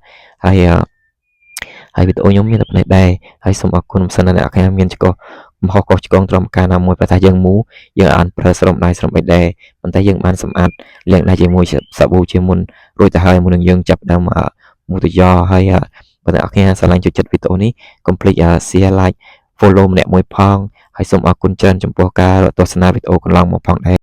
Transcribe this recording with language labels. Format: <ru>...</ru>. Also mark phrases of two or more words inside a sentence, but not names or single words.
<km>ហើយវីដេអូខ្ញុំមានតែប៉ុណ្ណេះដែរហើយសូមអរគុណមិនសិនអ្នកខ្លះមានឆ្កោកំហុសកុសឆ្គងត្រឹមការណាមួយព្រោះថាយើងមូយើងអាចប្រើស្រោមដៃស្រោមអីដែរប៉ុន្តែយើងបានសម្អាតលាងដៃជាមួយសាប៊ូជាមុនរួចទៅហើយមុននឹងយើងចាប់ដើមមូទៅយកហើយបើអ្នកខ្លះស្រឡាញ់ចូលចិត្តវីដេអូនេះកុំភ្លេច</km> <en>share like follow</en> <km>ម្នាក់មួយផងហើយសូមអរគុណច្រើនចំពោះការទស្សនាវីដេអូកន្លងមកផងដែរ</km>